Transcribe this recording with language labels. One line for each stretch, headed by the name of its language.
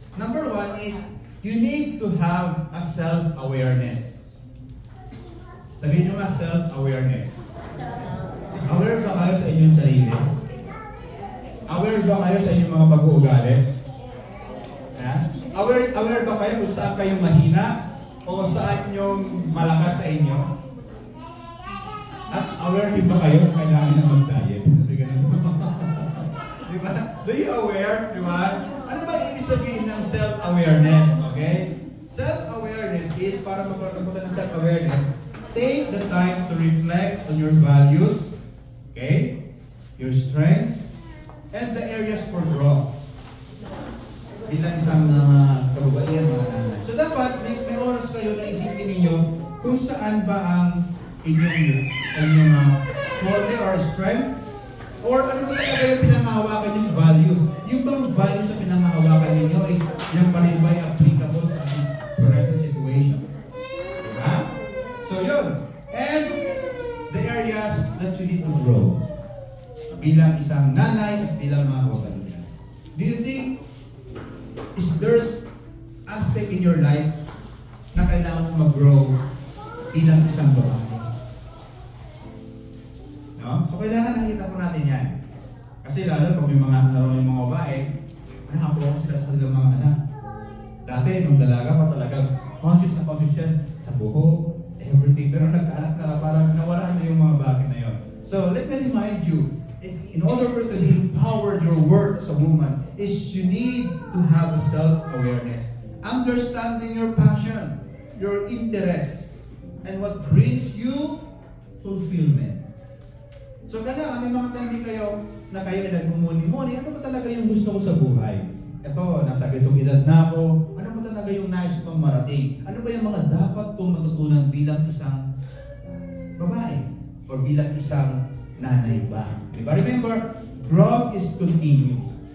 English: Number one is, you need to have a self-awareness.
Filipino: Sabihin nyo nga, self-awareness. Aware ba kayo sa inyong sarili? Aware ba kayo sa inyong mga pag-uugali? Aware ba kayo kung saan kayong mahina o saan yung malakas sa inyo? At aware din ba kayo kung kailangan na mag-diet? Diba?
English: Do you aware?
Filipino: Diba? Ano ba ibig sabihin ng self-awareness? Okay?
English: Self-awareness is,
Filipino: para magkaroon ng self-awareness,
English: take the time to reflect on your values, okay, your strengths, and the areas for growth.
Filipino: Bilang isang kababaihan, mga nanay. So dapat, may oras kayo na isipin ninyo kung saan ba ang inyong forte or strength, or ano ba talaga yung pinangahawakan yung value. Yung bang value sa pinangahawakan ninyo ay yung pa rin ba yung applicable sa ating present situation. Diba? So yun.
English: And the areas that you need to grow
Filipino: bilang isang nanay at bilang mga kababaihan.
English: Do you think there's aspect in your life
Filipino: na kailangan mo mag-grow bilang isang babae? No? So kailangan nakita po natin yan. Kasi lalo pag may mga babae, nakaprox sila sa kanilang mga anak. Dati, nung dalaga pa talagang conscious yan sa buhok, everything. Pero nagkaanak na parang nawala na yung mga bagay na yun.
English: So let me remind you, in order for you to be empowered your work as a woman, is you need to have a self-awareness. Understanding your passion, your interest, and what brings you fulfillment.
Filipino: So kailangan may mga time kayo na kayo ay nagmumuni-muni, ano ba talaga yung gusto ko sa buhay? Ito, nasa ganitong edad na ako, ano ba talaga yung nais kong marating? Ano ba yung mga dapat kong matutunan bilang isang babae? Or bilang isang nanay ba? Diba?
English: Remember, growth is continuous.